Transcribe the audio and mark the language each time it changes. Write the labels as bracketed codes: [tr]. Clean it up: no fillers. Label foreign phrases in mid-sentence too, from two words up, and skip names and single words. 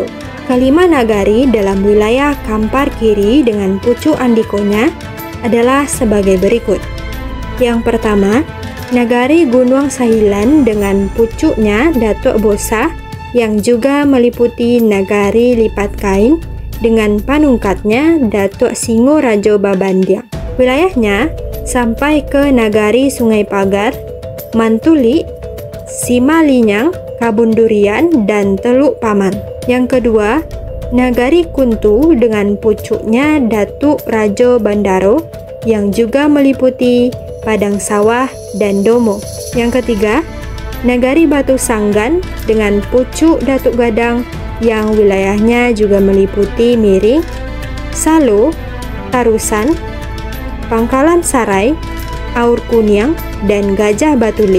[id] Kelima nagari dalam wilayah Kampar Kiri dengan pucuk andikonya adalah sebagai berikut. Yang pertama, Nagari Gunung Sahilan dengan pucuknya Datuk Bosa yang juga meliputi Nagari Lipat Kain dengan panungkatnya Datuk Singo Rajo Babandiang. Wilayahnya sampai ke Nagari Sungai Pagar, Mantuli, Simalinyang, Kabun Durian, dan Teluk Paman. Yang kedua, Nagari Kuntu dengan pucuknya Datuk Rajo Bandaro yang juga meliputi Padang Sawah dan Domo. Yang ketiga, Nagari Batu Sanggan dengan pucuk Datuk Gadang yang wilayahnya juga meliputi Miring, Salo, Tarusan, Pangkalan Sarai, Aur Kuniang, dan Gajah Batulik.